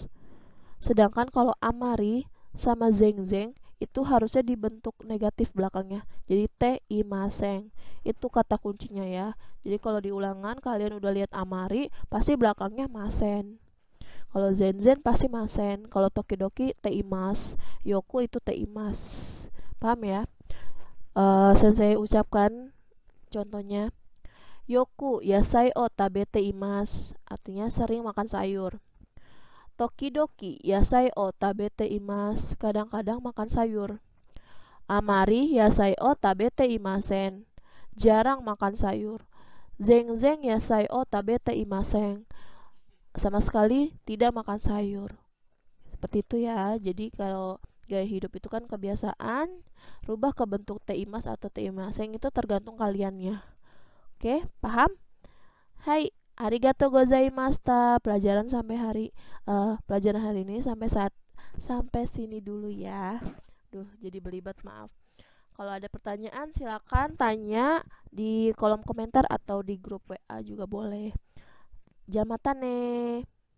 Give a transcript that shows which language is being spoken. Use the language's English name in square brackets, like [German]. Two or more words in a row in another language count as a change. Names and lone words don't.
[Indonesian] Sedangkan kalau amari sama zeng-zeng itu harusnya dibentuk negatif belakangnya. Jadi [Japanese] ていません. [Indonesian] Itu kata kuncinya ya. Jadi kalau di ulangan kalian udah lihat amari, pasti belakangnya masen. Kalau zen-zen pasti masen. Kalau [Japanese] 時々ています. [Indonesian] Yoku itu [Japanese] ています. [Indonesian] Paham ya? Sensei ucapkan contohnya. [Japanese] よく野菜を食べています. [Indonesian] Artinya sering makan sayur. [Japanese] 時々野菜を食べています. [Indonesian] Kadang-kadang makan sayur. [Japanese] あまり野菜を食べていません. [Indonesian] Jarang makan sayur. [Japanese] 全然野菜を食べていません. [Indonesian] Sama sekali tidak makan sayur. Seperti itu ya. Jadi kalau gaya hidup itu kan kebiasaan, rubah ke bentuk [Japanese] ています [Indonesian] atau [Japanese] ていません [Indonesian] itu tergantung kaliannya. Oke, paham? Hai, [Japanese] ありがとうございました. [Indonesian] Pelajaran hari ini sampai sini dulu ya. Duh, jadi belibet, maaf. Kalau ada pertanyaan silakan tanya di kolom komentar atau di grup WA juga boleh. [Japanese] じゃあまたね.